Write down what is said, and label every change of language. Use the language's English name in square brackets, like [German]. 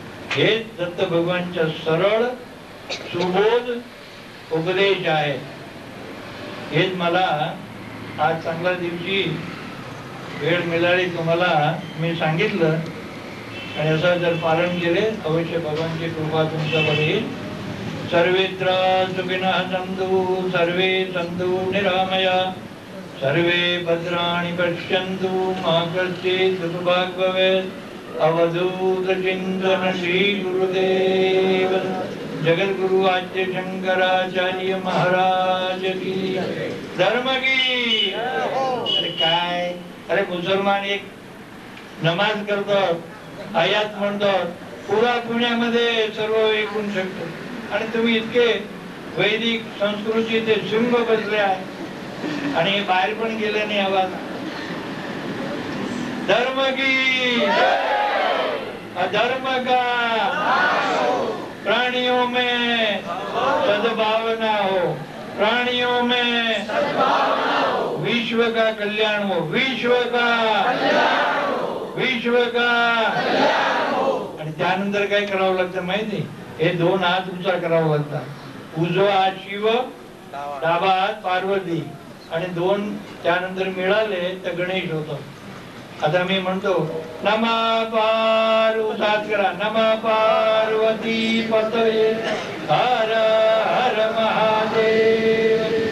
[Marathi] हे दत्त भगवानचा सरळ सुबोध उपदेश आहे. हेच मला आज चांगल्या दिवशी वेळ मिळाली तुम्हाला मी सांगितलं, आणि असं जर पालन केले अवश्य भगवानची कृपा तुमच्यावर येईल. [Sanskrit] सर्वेत्र सुखिनः सन्तु, सर्वे सन्तु निरामया, सर्वे भद्राणि पश्यन्तु, मा कश्चित् दुःखभाग् भवेत्. [Hindi] अवधूत चिंतन श्री गुरुदेव जगद्गुरु आद्य शंकराचार्य महाराज की धर्म की. [Marathi] अरे काय, अरे मुसलमान एक नमाज करतात, आयात म्हणतात, पुरा पुण्यामध्ये सर्व ऐकून शकतो, आणि तुम्ही इतके वैदिक संस्कृती ते शृंग बसले आहे आणि बाहेर पण गेले नाही आवाज. [Hindi] धर्म की अधर्म का प्राणियों में सद्भावना हो, प्राणियों में विश्व विश्व का कल्याण हो, विश्व का विश्व का. [Marathi] आणि त्यानंतर काय करावं लागतं माहिती? हे दोन हात उंचा करावं लागतात. उजवा हात शिव, डावा हात पार्वती, आणि दोन त्यानंतर मिळाले तर गणेश होतो. आता मी म्हणतो नमः पार्वती करा, [Sanskrit] नमः पार्वती पतये हर हर महादेव.